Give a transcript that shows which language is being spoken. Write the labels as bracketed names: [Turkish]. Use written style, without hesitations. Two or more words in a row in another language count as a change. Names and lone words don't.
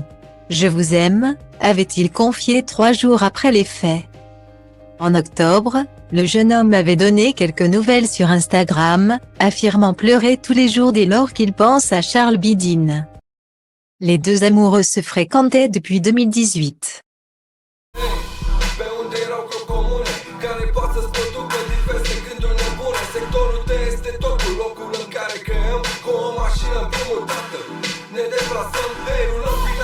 [French] Je vous aime, avait-il confié 3 jours après les faits. En octobre, le jeune homme avait donné quelques nouvelles sur Instagram, affirmant pleurer tous les jours dès lors qu'il pense à Charles Bidin. Les deux amoureux se fréquentaient depuis 2018. [Romanian] Care poate să-ți producă diverse gânduri nebune. Sectorul tău este totul, locul în care creăm cu o mașină în primul dată. Ne deplasăm, derulăm